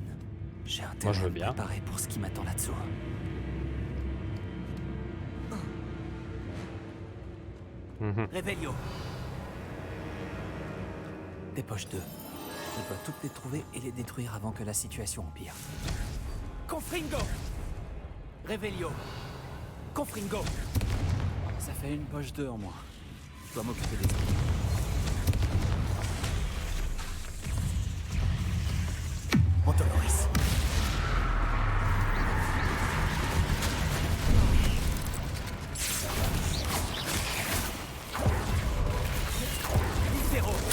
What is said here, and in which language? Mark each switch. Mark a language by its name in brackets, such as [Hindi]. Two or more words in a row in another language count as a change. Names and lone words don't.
[French] J'ai intérêt je veux à me bien. préparer pour ce qui m'attend là-dessous. Revelio. Des poches 2. Je dois toutes les trouver et les détruire avant que la situation empire. Confringo. Revelio. Confringo. Ça fait une poche 2 en moins. Je dois m'occuper des autres. Antoloris. Zéro.